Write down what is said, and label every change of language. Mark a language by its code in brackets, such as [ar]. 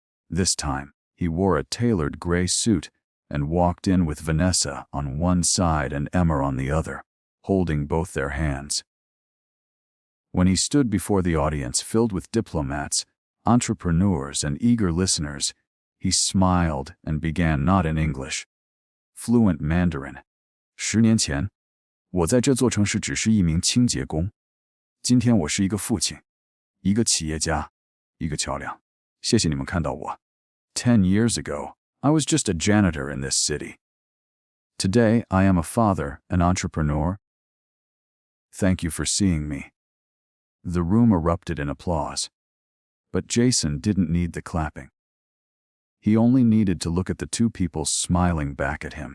[en] This time, he wore a tailored gray suit and walked in with Vanessa on one side and Emma on the other, holding both their hands. When he stood before the audience filled with diplomats, entrepreneurs, and eager listeners, he smiled and began not in English. Fluent Mandarin. [zh] 10年前，我在这座城市只是一名清洁工。今天我是一个父亲，一个企业家，一个桥梁。谢谢你们看到我。 [en] 10 years ago, I was just a janitor in this city. Today, I am a father, an entrepreneur. Thank you for seeing me. The room erupted in applause. But Jason didn't need the clapping. He only needed to look at the two people smiling back at him.